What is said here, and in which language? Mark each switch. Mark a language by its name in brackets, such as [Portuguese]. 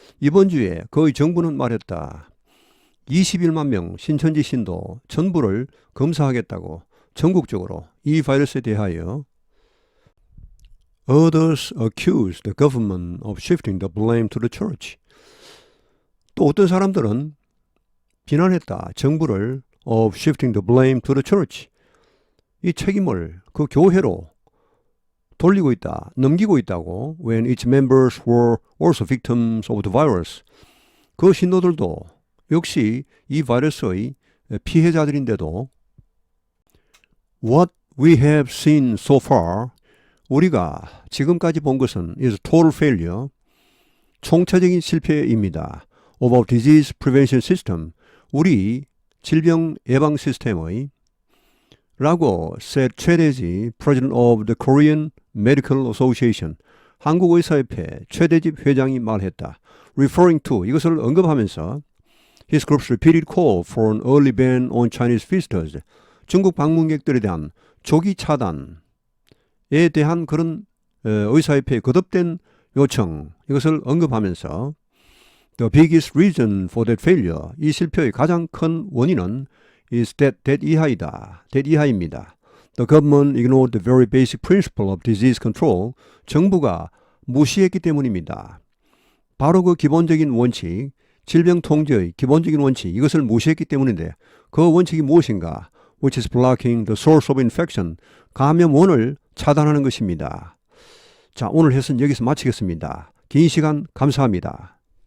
[Korean] 이번 주에 그의 정부는 말했다. 21만 명 신천지 신도 전부를 검사하겠다고 전국적으로 이 바이러스에 대하여. [English] Others accused the government of shifting the blame to the church. [Korean] 또 어떤 사람들은 비난했다. 정부를 [English] of shifting the blame to the church. [Korean] 이 책임을 그 교회로 돌리고 있다, 넘기고 있다고. [English] When its members were also victims of the virus. [Korean] 그 신도들도 역시 이 바이러스의 피해자들인데도 [English] What we have seen so far, [Korean] 우리가 지금까지 본 것은 [English] is total failure, [Korean] 총체적인 실패입니다. [English] of our disease prevention system, [Korean] 우리 질병 예방 시스템의 라고 [English] said 최대지 President of the Korean Medical Association, [Korean] 한국의사협회 최대집 회장이 말했다. [English] Referring to, [Korean] 이것을 언급하면서 [English] his group's repeated call for an early ban on Chinese visitors, [Korean] 중국 방문객들에 대한 조기 차단에 대한 그런 의사협회의 거듭된 요청, 이것을 언급하면서 [English] The biggest reason for that failure, [Korean] 이 실패의 가장 큰 원인은 [English] is that [Korean] 이하입니다. [English] The government ignored the very basic principle of disease control, [Korean] 정부가 무시했기 때문입니다. 바로 그 기본적인 원칙, 질병 통제의 기본적인 원칙, 이것을 무시했기 때문인데 그 원칙이 무엇인가? [English] Which is blocking the source of infection, [Korean] 감염원을 차단하는 것입니다. 자, 오늘 해설은 여기서 마치겠습니다. 긴 시간 감사합니다.